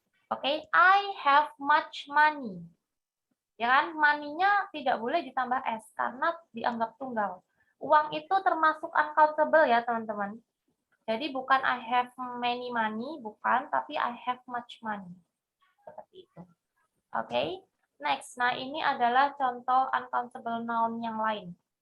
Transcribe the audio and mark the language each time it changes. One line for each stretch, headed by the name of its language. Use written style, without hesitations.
English: Oke, I have much money.
Indonesian: Ya kan? Money-nya tidak boleh ditambah S karena dianggap tunggal. Uang itu termasuk uncountable ya, teman-teman. Jadi bukan
English: I have many money,
Indonesian: bukan, tapi
English: I have much money.
Indonesian: Seperti itu. Oke. Next, nah ini adalah contoh uncountable noun yang lain.